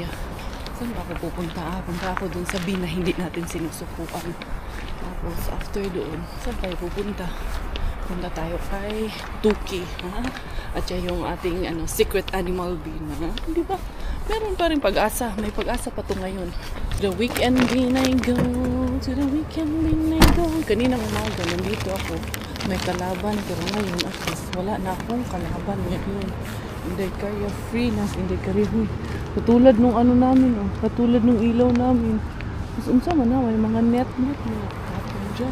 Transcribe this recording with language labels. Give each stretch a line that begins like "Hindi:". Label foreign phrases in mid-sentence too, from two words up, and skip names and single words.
Filipino: Saan ba ako pupunta? Punta ako dun sa bin na hindi natin sinusukuan. Tapos after doon, saan tayo pupunta? Punta tayo kay Tuki. At siya yung ating
English: secret animal bin.
Filipino: Di ba? Meron pa rin pag-asa. May pag-asa pa to ngayon.
English: The weekend bin I go. To the weekend bin I go.
Filipino: Kaninang umaga, nandito ako. May kalaban. Pero ngayon, at least, wala na akong kalaban ngayon. Hindi kaya free na. Hindi kaya katulad nung namin. Katulad nung ilaw namin.
Cebuano: Mas unsa man na.
Filipino: May mga net na tapon dyan.